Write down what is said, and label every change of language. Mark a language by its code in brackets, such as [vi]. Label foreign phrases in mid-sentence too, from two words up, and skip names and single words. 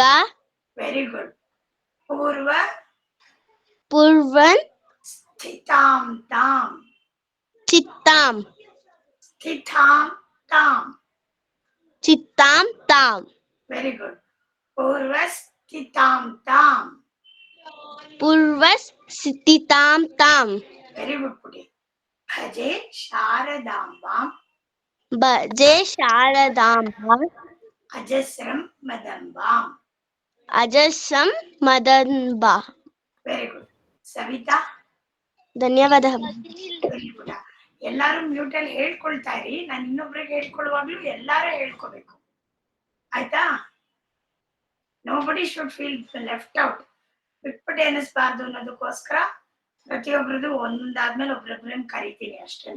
[en] very good. ಪೂರ್ವ [sa] ಪೂರ್ವನ್ ಸ್ಥಿತಾಂ ತಾಂ ಚಿತ್ತಾಂ ಸ್ಥಿತಾಂ ತಾಂ ಚಿತ್ತಾಂ ತಾಂ [en] very good. [sa] ಪೂರ್ವಸ್ಥಿತಾಂ ತಾಂ. पूर्वस्थितां तां [en] very good [sa] ಪುಟಿ. ಭಜೆ ಶಾರದಾಂಬಾಂ भजे शारदाम्बां ಅಜಸ್ರಂ ಮದಂಬಾಂ. अजस्रं मदन्बा. [en] very good. ಸವಿತಾ. [kn] ಧನ್ಯವಾದ. [en] very good. [kn] ಎಲ್ಲಾರು ಮ್ಯೂಟ್ ಅಲ್ಲಿ ಹೇಳ್ಕೊಳ್ತಾ ಇರಿ. ನಾನು ಇನ್ನೊಬ್ರಿಗೆ ಹೇಳ್ಕೊಳ್ಳುವಾಗ್ಲೂ ಎಲ್ಲಾರು ಹೇಳ್ಕೋಬೇಕು, ಆಯ್ತಾ? [en] Nobody should feel left out. [kn] ಬಿಟ್ಬಿಟ್ಟು ಎನಿಸ್ಬಾರ್ದು ಅನ್ನೋದಕ್ಕೋಸ್ಕರ ಪ್ರತಿಯೊಬ್ರದ್ದು ಒಂದಾದ್ಮೇಲೆ ಒಬ್ರೊಬ್ರನ್ನ ಕರಿತೀನಿ ಅಷ್ಟೇನೆ.